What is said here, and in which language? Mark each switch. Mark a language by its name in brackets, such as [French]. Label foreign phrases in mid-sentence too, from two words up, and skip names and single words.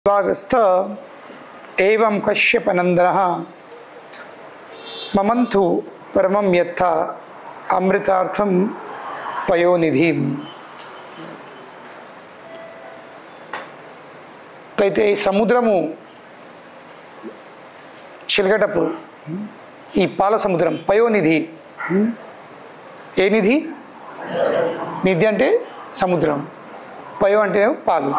[Sanskrit] भागस्थ एवं कश्यपनंदनः ममंतु परमं यथा अमृतार्थं पयोनिधिं। [Telugu] అయితే ఈ సముద్రము చిలకటప్పుడు ఈ పాల సముద్రం పయోనిధి, ఏ నిధి? నిధి అంటే సముద్రం, పయో అంటే పాలు.